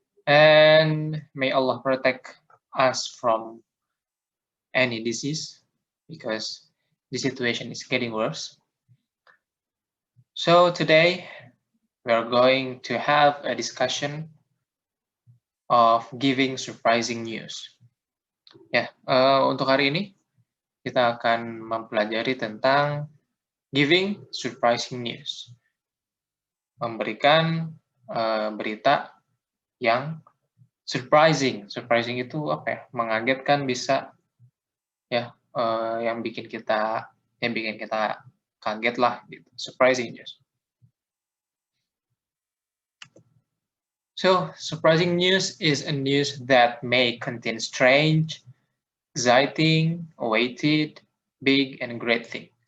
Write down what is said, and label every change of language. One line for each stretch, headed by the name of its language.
English: And may Allah protect us from any disease because the situation is getting worse. So today we are going to have a discussion of giving surprising news.
Indonesian: Untuk hari ini kita akan mempelajari tentang
English: giving surprising news,
Indonesian: memberikan berita yang surprising. Surprising itu apa ya? Mengagetkan bisa ya, yang bikin kita kaget lah gitu.
English: Surprising news. So, surprising news is a news that may contain strange, exciting, awaited, big, and great thing.